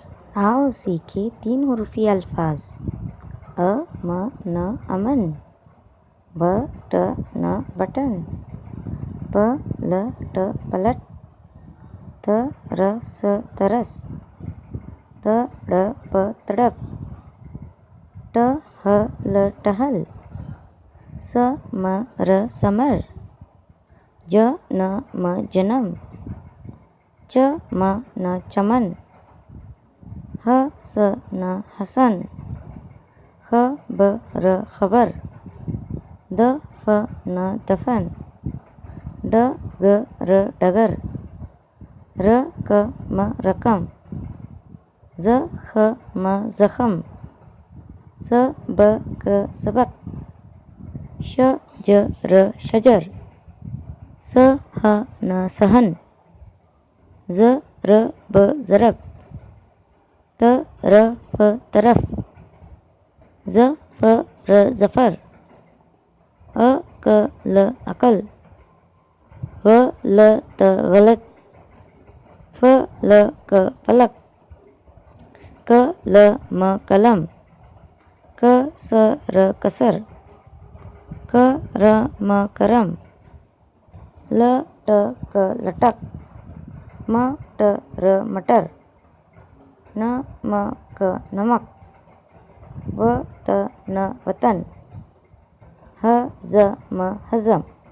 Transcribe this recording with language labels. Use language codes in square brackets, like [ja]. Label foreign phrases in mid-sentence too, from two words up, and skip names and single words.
[hi] आओ सीखे 3 हुरूफी अल्फाज। अ म न अमन, ब ट न बटन, प ल ट पलट, त र स तरस, त ड़ प तड़प, ट ह ल टहल, स म र समर, ज न म जन्म, च म न चमन, ह स न हसन, ख ब र खबर, द फ न दफन, ड ग र डगर, र क म रकम, ज ख म जखम, स ब क सबक, श ज र शजर, स ह न सहन, ज र ब ज़रब, त र फ तरफ, ज फ र जफर, अ क ल अकल, ग ल त गलत, फ ल क फलक, क ल म कलम, क स र कसर, क र म करम, ल ट क लटक, म ट र मटर, न म क नमक, व त न वतन, ह ज म हजम।